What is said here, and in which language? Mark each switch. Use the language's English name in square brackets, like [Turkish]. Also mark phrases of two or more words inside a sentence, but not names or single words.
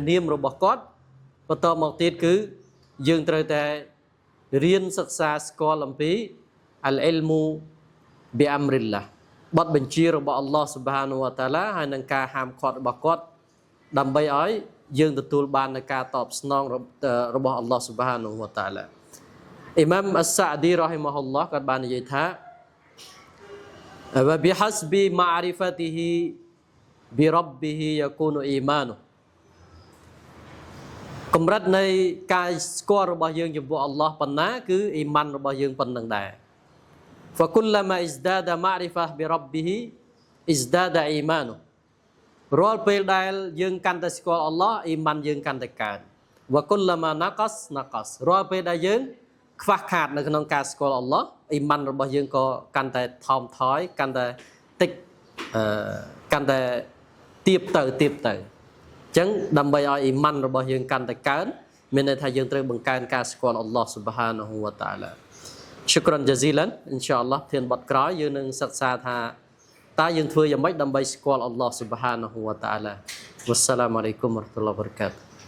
[Khmer] នាមរបស់គាត់បន្តមកទៀតគឺយើងត្រូវតែរៀនសិក្សាស្គាល់អំពី [Arabic] العلم بأمر الله [Khmer] បទបញ្ជារបស់អល់ឡោះ [Arabic] سبحانه وتعالى [Khmer] ហើយនឹងការហាមឃាត់របស់គាត់ដើម្បីឲ្យយើងទទួលបាននូវការតបស្នងរបស់អល់ឡោះ [Arabic] سبحانه وتعالى [Khmer] អ៊ីម៉ាមអស្សាអឌីរ៉ហ៊ីម៉ាហ៊ុលឡោះគាត់បាននិយាយថា [Arabic] وبحسب معرفته بربه يكون إيمانه [Khmer] កម្រិតនៃការស្គាល់របស់យើងចំពោះអល់ឡោះប៉ុណ្ណាគឺអ៊ីម៉ានរបស់យើងប៉ុណ្ណឹងដែរ [Arabic] فكلما ازداد معرفة بربه ازداد إيمانه [Khmer] រាល់ពេលដែល យើងកាន់តែស្គាល់អល់ឡោះអ៊ីម៉ានយើងកាន់តែកើន [Arabic] وكلما نقص [Khmer] រាល់ពេលដែលយើងខ្វះខាតនៅ ក្នុងការស្គាល់អល់ឡោះអ៊ីម៉ានរបស់យើងក៏កាន់តែថមថយកាន់តែតិចកាន់តែទៀបទៅអញ្ចឹងដើម្បីឲ្យអ៊ីម៉ានរបស់យើងកាន់តែកើនមានន័យថាយើងត្រូវបង្កើនការស្គាល់អល់ឡោះ [Arabic] سبحانه وتعالى شكرا جزيلا إن شاء الله [Khmer] ធានបទក្រោយយើងនឹងសិក្សាថាតើយើងធ្វើយ៉ាងម៉េចដើម្បីស្គាល់អល់ឡោះ [Arabic] سبحانه وتعالى والسلام عليكم ورحمة الله وبركاته